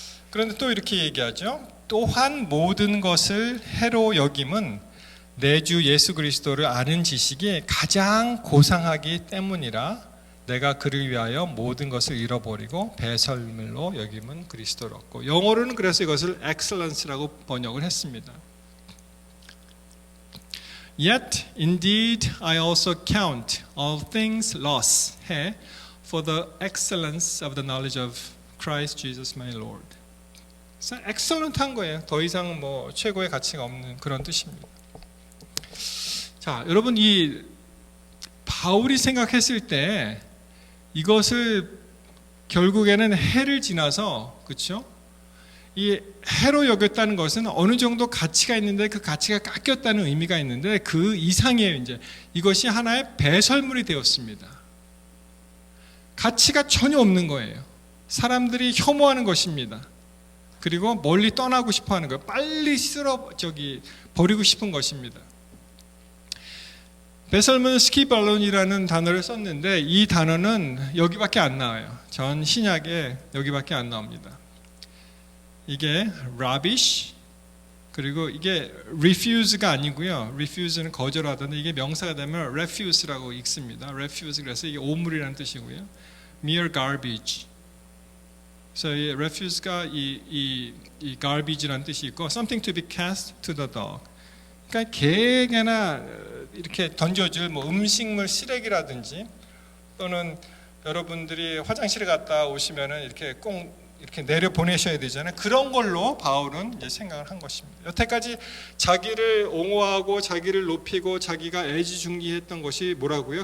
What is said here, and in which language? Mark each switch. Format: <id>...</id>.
<ko>그런데 또 이렇게 얘기하죠. 또한 모든 것을 해로 여김은 내 주 예수 그리스도를 아는 지식이 가장 고상하기 때문이라. 내가 그를 위하여 모든 것을 잃어버리고 배설물로 여김은 그리스도를 얻고. 영어로는 그래서 이것을 excellence라고 번역을 했습니다.</ko> <en>Yet indeed I also count all things loss</en> <ko>해</ko> <en>for the excellence of the knowledge of Christ Jesus my Lord.</en> <ko>엑셀런트한 거예요. 더 이상 뭐 최고의 가치가 없는 그런 뜻입니다. 자, 여러분 이 바울이 생각했을 때 이것을 결국에는 해를 지나서 그렇죠? 이 해로 여겼다는 것은 어느 정도 가치가 있는데 그 가치가 깎였다는 의미가 있는데 그 이상이에요. 이제 이것이 하나의 배설물이 되었습니다. 가치가 전혀 없는 거예요. 사람들이 혐오하는 것입니다. 그리고 멀리 떠나고 싶어 하는 거예요. 빨리 버리고 싶은 것입니다. 베설문 스키발론이라는 단어를 썼는데 이 단어는 여기밖에 안 나와요. 전 신약에 여기밖에 안 나옵니다. 이게 rubbish, 그리고 이게 refuse가 아니고요. refuse는 거절하던데 이게 명사가 되면 refuse라고 읽습니다. refuse, 그래서 이게 오물이라는 뜻이고요.</ko> <en>mere garbage.</en> <ko>그래서 이 refuse가 이 garbage라는 뜻이 있고</ko> <en>something to be cast to the dog.</en> <ko>그러니까 개에게나 이렇게 던져줄 음식물 쓰레기라든지, 또는 여러분들이 화장실에 갔다 오시면은 이렇게 꼭 이렇게 내려 보내셔야 되잖아요. 그런 걸로 바울은 이제 생각을 한 것입니다. 여태까지 자기를 옹호하고 자기를 높이고 자기가 애지중지했던 것이 뭐라고요?</ko>